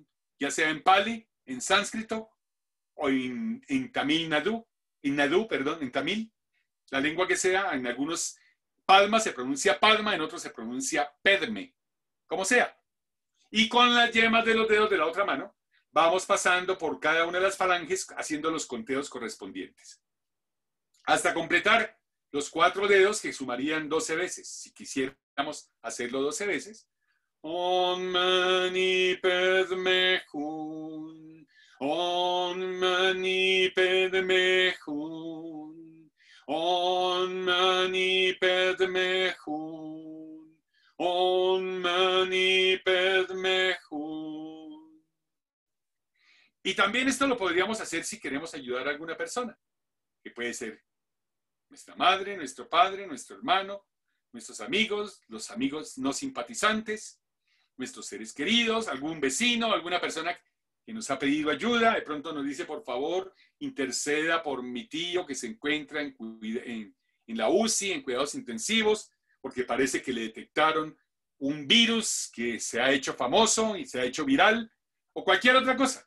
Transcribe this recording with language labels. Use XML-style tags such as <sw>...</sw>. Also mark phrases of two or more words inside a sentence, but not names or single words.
<es>Ya sea en Pali, en sánscrito, o en Tamil Nadu, en Tamil, la lengua que sea, en algunos Padma se pronuncia Padma, en otros se pronuncia Pedme, como sea. Y con las yemas de los dedos de la otra mano, vamos pasando por cada una de las falanges, haciendo los conteos correspondientes, hasta completar los 4 dedos, que sumarían 12 veces. Si quisiéramos hacerlo 12 veces.</es> <sa>Om Mani Padme Hum. Om Mani Padme Hum. Om Mani Padme Hum. Om Mani Padme Hum.</sa> <es>Y también esto lo podríamos hacer si queremos ayudar a alguna persona, que puede ser nuestra madre, nuestro padre, nuestro hermano, nuestros amigos, los amigos no simpatizantes, nuestros seres queridos, algún vecino, alguna persona que nos ha pedido ayuda, de pronto nos dice, por favor, interceda por mi tío que se encuentra en la UCI, en cuidados intensivos, porque parece que le detectaron un virus que se ha hecho famoso y se ha hecho viral, o cualquier otra cosa.</es>